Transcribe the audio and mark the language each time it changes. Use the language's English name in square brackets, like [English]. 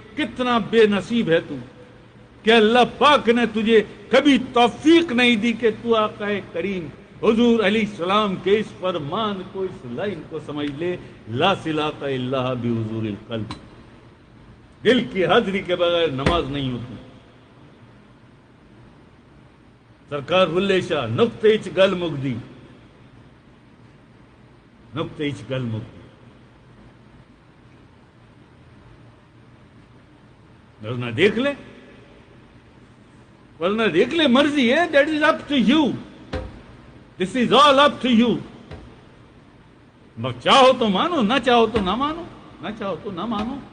[Urdu] کتنا بے نصیب ہے تو کہ اللہ پاک نے تجھے کبھی توفیق نہیں دی کہ تو آقا کریم حضور علیہ السلام کے اس فرمان کو، اس لائن کو سمجھ لے. [Arabic] لا صلاۃ الا بحضور القلب، [Urdu] دل کی حاضری کے بغیر نماز نہیں ہوتی. [Punjabi] سرکار بلے شاہ نقطے چ گل مکدی، نقطے چ گل مکدی. [Urdu] ورنہ دیکھ لے، ورنہ دیکھ لے، مرضی ہے. [English] That is up to you, this is all up to you. [Urdu] چاہو تو مانو، نہ چاہو تو نہ مانو، نہ چاہو تو نہ مانو.